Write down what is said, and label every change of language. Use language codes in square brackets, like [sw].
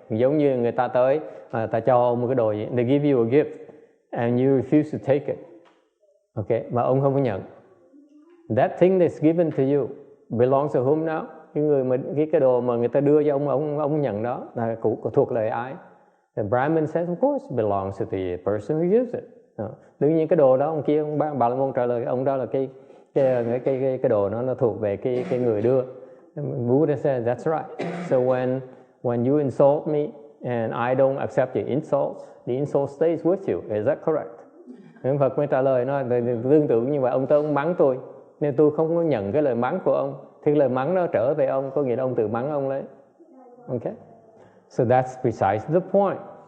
[vi] Giống như người ta tới, ta cho một cái đồ gì, [en] they give you a gift and you refuse to take it, okay, [vi] mà ông không có nhận. [en] That thing that's given to you belongs to whom now? [vi] Cái đồ mà người ta đưa cho ông nhận đó là thuộc về ai? [en] The Brahmin says, of course, it belongs to the person who gives it. [vi] Đương nhiên cái đồ đó ông kia, bà la môn trả lời ông đó là cái đồ nó thuộc về cái người đưa. [en] Buddha said, that's right. So when you insult me and I don't accept your insults, the insult stays with you. Is that correct? [vi] Phật mới trả lời nó tương tự như vậy. Ông mắng tôi nên tôi không có nhận cái lời mắng của ông, thì lời mắng nó trở về ông, có nghĩa là ông tự mắng ông lấy. [en] Okay? So that's precisely the point.